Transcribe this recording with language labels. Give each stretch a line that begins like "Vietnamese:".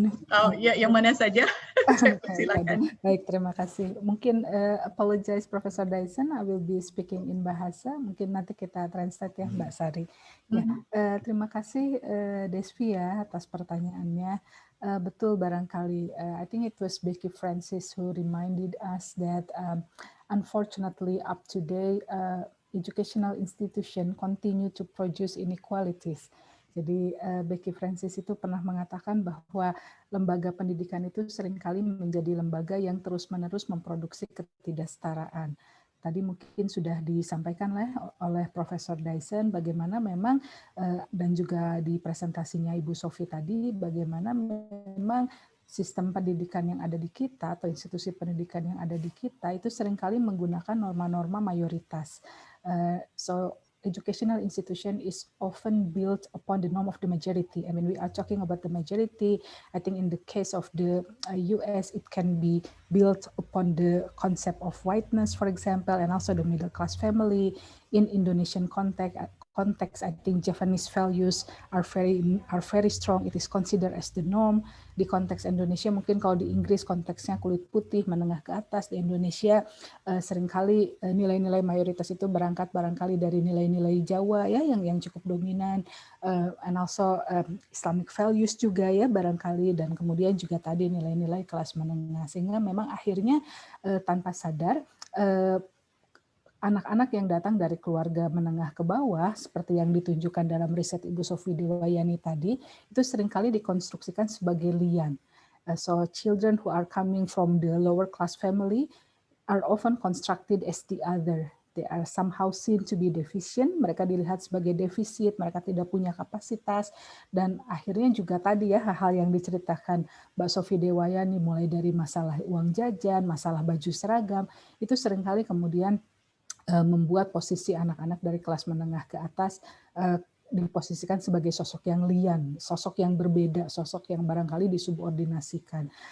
Indonesian: Oh ya, yang mana saja? Saya persilakan. Baik, terima kasih. Mungkin apologize Profesor Dyson,
English: I will be speaking in bahasa.
Indonesian: Mungkin nanti kita translate ya Mbak Sari. Ya, terima kasih Desvi ya atas pertanyaannya. Betul barangkali.
English: I think it was Becky Francis who reminded us that unfortunately up to date educational institution continue to produce inequalities.
Indonesian: Jadi Becky Francis itu pernah mengatakan bahwa lembaga pendidikan itu seringkali menjadi lembaga yang terus-menerus memproduksi ketidaksetaraan. Tadi mungkin sudah disampaikan oleh Profesor Dyson bagaimana memang dan juga di presentasinya Ibu Sofi tadi bagaimana memang sistem pendidikan yang ada di kita atau institusi pendidikan yang ada di kita itu seringkali menggunakan norma-norma mayoritas.
English: So educational institution is often built upon the norm of the majority. I mean, we are talking about the majority. I think in the case of the US, it can be built upon the concept of whiteness, for example, and also the middle class family. In Indonesian context, I think Japanese values are very strong. It is considered as the norm.
Indonesian: Di konteks Indonesia mungkin kalau di Inggris konteksnya kulit putih menengah ke atas, di Indonesia seringkali nilai-nilai mayoritas itu berangkat barangkali dari nilai-nilai Jawa ya yang cukup dominan,
English: and also Islamic values
Indonesian: juga ya barangkali, dan kemudian juga tadi nilai-nilai kelas menengah, sehingga memang akhirnya tanpa sadar anak-anak yang datang dari keluarga menengah ke bawah, seperti yang ditunjukkan dalam riset Ibu Sofi Dewayani tadi, itu seringkali dikonstruksikan sebagai lian.
English: So children who are coming from the lower class family are often constructed as the other. They are somehow seen to be deficient,
Indonesian: mereka dilihat sebagai defisit, mereka tidak punya kapasitas, dan akhirnya juga tadi ya hal-hal yang diceritakan Mbak Sofi Dewayani, mulai dari masalah uang jajan, masalah baju seragam, itu seringkali kemudian membuat posisi anak-anak dari kelas menengah ke atas diposisikan sebagai sosok yang lian, sosok yang berbeda, sosok yang barangkali disubordinasikan.